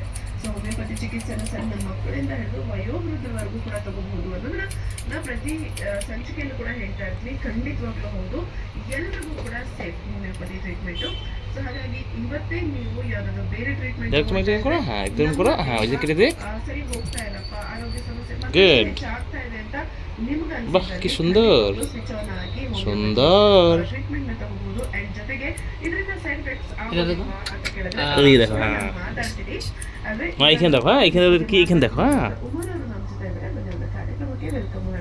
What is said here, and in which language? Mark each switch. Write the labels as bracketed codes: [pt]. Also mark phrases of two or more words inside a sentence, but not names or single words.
[kn] ಸೊ ಹೋಮಿಯೋಪತಿ ಚಿಕಿತ್ಸೆನ ಸಣ್ಣ ಮಕ್ಕಳಿಂದ ಹಿಡಿದು ವಯೋವೃದ್ಧವರೆಗೂ ಕೂಡ ತಗೋಬಹುದು ಅನ್ನೋದನ್ನ ನಾ ಪ್ರತಿ ಸಂಚಿಕೆಯಲ್ಲೂ ಕೂಡ ಹೇಳ್ತಾ ಇರ್ತೀನಿ. ಖಂಡಿತವಾಗ್ಲೂ ಹೌದು, ಎಲ್ರಿಗೂ ಕೂಡ [en] safe homeopathy treatment. [kn] ಸೊ ಹಾಗಾಗಿ ಇವತ್ತೇ ನೀವು ಯಾವ್ದಾದ್ರು ಬೇರೆ ಟ್ರೀಟ್ಮೆಂಟ್ ಸರಿ ಹೋಗ್ತಾ ಇಲ್ಲಪ್ಪ, ಆರೋಗ್ಯ ಸಮಸ್ಯೆ ಮತ್ತೆ Good. ಹೆಚ್ಚಾಗ್ತಾ ಇದೆ ಅಂತ ನಿಮ್ಗೆ [bn] বাহ, কি সুন্দর [en] switch on ಆಗಿ [kn] সুন্দর ಟ್ರೀಟ್ಮೆಂಟ್ ನ ತಗೋಬಹುದು. ಅಂಡ್ ಜೊತೆಗೆ ಇದರಿಂದ [en] side effects [kn] ಅಂತ ಕೇಳಿದ್ರೆ [bn] এই দেখো, হ্যাঁ। [kn] ಮಾತಾಡ್ತೀನಿ. ಆದ್ರೆ [bn] মা এখানে দেখো, হ্যাঁ, এখানে কি এখানে দেখো, হ্যাঁ [kn] ಉಮರ್ ಅವರು ನಮ್ಮ ಜೊತೆ ಇದ್ದಾರೆ. ಬನ್ನಿ, ಕಾರ್ಯಕ್ರಮಕ್ಕೆ ವೆಲ್ಕಮ್.